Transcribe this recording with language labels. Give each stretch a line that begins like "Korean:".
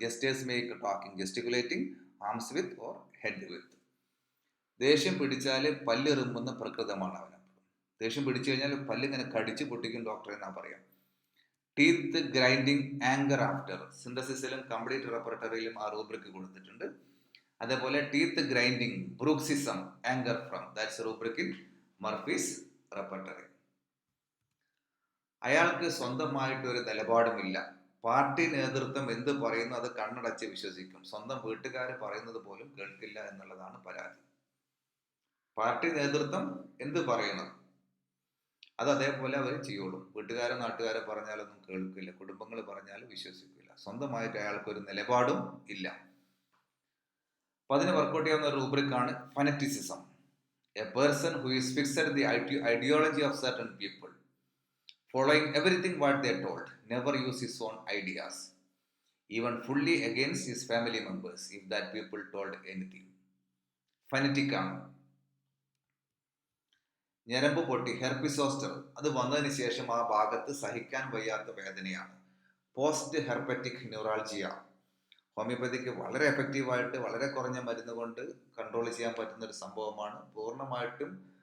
English: Gestures make, talking, gesticulating, arms with or head with.
Malayalam: ദേഷ്യം പിടിച്ചാൽ പല്ലെറുമ്പുന്ന പ്രകൃതമാണ് അവന്. ദേഷ്യം പിടിച്ചു കഴിഞ്ഞാൽ പല്ലിങ്ങനെ കടിച്ചു പൊട്ടിക്കും ഡോക്ടറെ എന്നാ പറയാം. Teeth grinding, anchor after. സിന്തസിസിലും complete റെപ്പർട്ടറിയിലും ആ റൂബ്രിക് കൊടുത്തിട്ടുണ്ട്.
English: അതേപോലെ teeth grinding, bruxism, anger from, that's rubric in Murphy's repertory.
Malayalam: അയാൾക്ക് സ്വന്തമായിട്ട് ഒരു നിലപാടുമില്ല. പാർട്ടി നേതൃത്വം എന്ത് പറയുന്നു അത് കണ്ണടച്ച് വിശ്വസിക്കും. സ്വന്തം വീട്ടുകാർ പറയുന്നത് പോലും കേൾക്കില്ല എന്നുള്ളതാണ് പരാതി. പാർട്ടി നേതൃത്വം എന്ത് പറയണം അത് അതേപോലെ അവർ ചെയ്യുള്ളൂ. വീട്ടുകാരോ നാട്ടുകാരോ പറഞ്ഞാലൊന്നും കേൾക്കില്ല, കുടുംബങ്ങൾ പറഞ്ഞാലും വിശ്വസിക്കില്ല. സ്വന്തമായിട്ട് അയാൾക്കൊരു നിലപാടും ഇല്ല. അപ്പൊ അതിന് വർക്കൗട്ട് ചെയ്യാവുന്ന റൂബ്രിക് ആണ് ഫനറ്റിസിസം.
English: A person who is fixed the ideology of certain people, following everything what they told, never use his own ideas, even fully against his family members if that people told anything.
Malayalam: ഫനറ്റിക് ആണ്. ഞരമ്പ് പൊട്ടി, ഹെർപ്പിസോസ്റ്റർ, അത് വന്നതിന് ശേഷം ആ ഭാഗത്ത് സഹിക്കാൻ വയ്യാത്ത വേദനയാണ്. Post herpetic neuralgia. ഹോമിയോപ്പതിക്ക് വളരെ എഫക്റ്റീവായിട്ട് വളരെ കുറഞ്ഞ മരുന്ന് കൊണ്ട് കൺട്രോൾ ചെയ്യാൻ പറ്റുന്ന ഒരു സംഭവമാണ്. പൂർണ്ണമായിട്ടും